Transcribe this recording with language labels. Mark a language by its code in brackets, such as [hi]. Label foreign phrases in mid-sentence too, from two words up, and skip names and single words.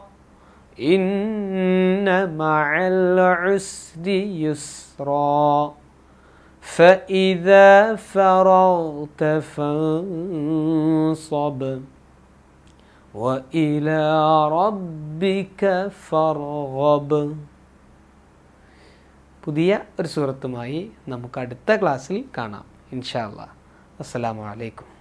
[ar] إن مع العسر يسرا. فإذا فرغت فانصب وإلى ربك فارغب. [ml] പുതിയ ഒരു സൂറത്തുമായി നമുക്ക് അടുത്ത ക്ലാസ്സിൽ കാണാം [ar] إن شاء الله. السلام عليكم.